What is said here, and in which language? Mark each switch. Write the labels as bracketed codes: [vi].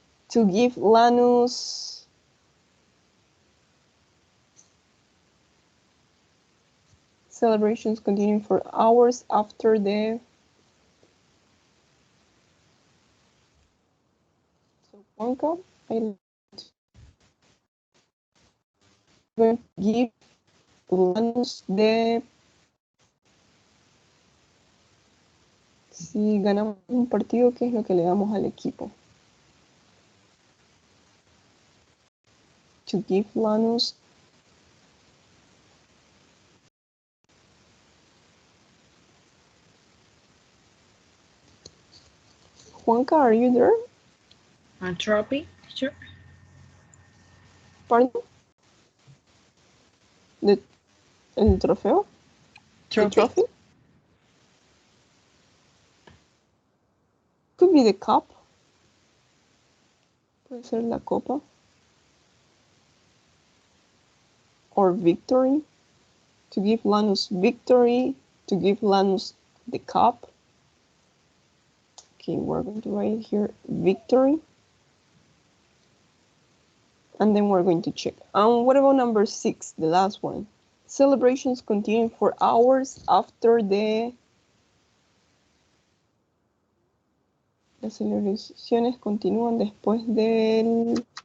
[en] To give Lanus celebrations continuing for hours after the... So Juanca, I'm going to give Lanus the... [es] Si ganamos un partido, ¿qué es lo que le damos al equipo? [en] To give Lanus Juanca, are you there? A trophy, teacher. Pardon? [es] El trofeo? [en] Trophy. The trophy? Could be the cup. [es] Puede ser la copa. [en] Or victory. To give Lanus victory. To give Lanus the cup. Okay, we're going to write here victory. And then we're going to check. What about number 6, the last one? Celebrations continue for hours after the... [es] Las celebraciones continúan después del...